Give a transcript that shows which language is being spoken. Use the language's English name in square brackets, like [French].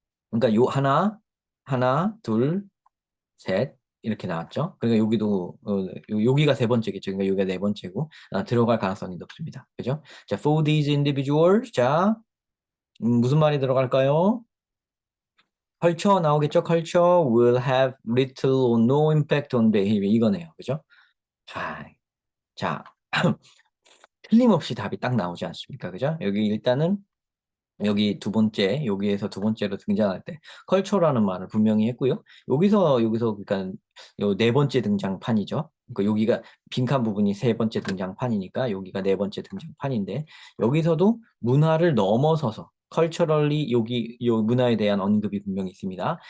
[Korean] 그러니까 하나, 둘, 셋 이렇게 나왔죠. 그러니까 여기가 세 번째겠죠. 그러니까 여기가 네 번째고 들어갈 가능성이 높습니다. 그죠? 자, [English] for these individuals, [Korean] 자, 무슨 말이 들어갈까요? culture 나오겠죠. [English] culture will have little or no impact on behavior [Korean] 이거네요. 그죠? 자, 틀림없이 답이 딱 나오지 않습니까? 그죠? 여기 일단은 여기 두 번째, 여기에서 두 번째로 등장할 때 컬처라는 말을 분명히 했고요. 여기서 그러니까 요 네 번째 등장판이죠. 그러니까 여기가 빈칸 부분이 세 번째 등장판이니까 여기가 네 번째 등장판인데 여기서도 문화를 넘어서서 컬처럴리 여기 요 문화에 대한 언급이 분명히 있습니다.